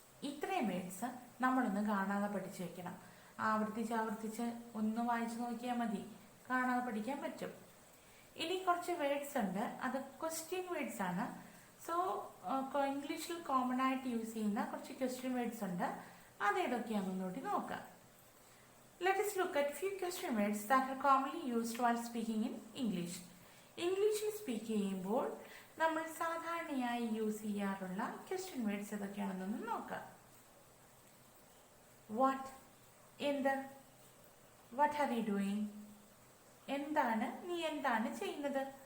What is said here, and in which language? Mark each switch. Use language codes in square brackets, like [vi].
[ml] ഇത്രയും വേർഡ്സ് നമ്മളൊന്ന് കാണാതെ പഠിച്ചു വെക്കണം. ആവർത്തിച്ച് ഒന്ന് വായിച്ചു നോക്കിയാൽ മതി, കാണാതെ പഠിക്കാൻ പറ്റും. ഇനി കുറച്ച് വേർഡ്സ് ഉണ്ട്, അത് ക്വസ്റ്റ്യൻ വേർഡ്സ് ആണ്. സോ ഇംഗ്ലീഷിൽ കോമൺ ആയിട്ട് യൂസ് ചെയ്യുന്ന കുറച്ച് ക്വസ്റ്റ്യൻ വേർഡ്സ് ഉണ്ട്. അതേതൊക്കെയാണെന്നോട്ടി നോക്കാം. [en] Let us look at few question words that are commonly used while speaking in English. [ml] ഇംഗ്ലീഷിൽ സ്പീക്ക് ചെയ്യുമ്പോൾ നമ്മൾ സാധാരണയായി യൂസ് ചെയ്യാറുള്ള ക്വസ്റ്റ്യൻ വേർഡ്സ് ഏതൊക്കെയാണെന്നൊന്ന് നോക്കാം. വാട്ട്, എന്ത്. [en] what are you doing, [ml] എന്താണ്, നീ എന്താണ് ചെയ്യുന്നത്.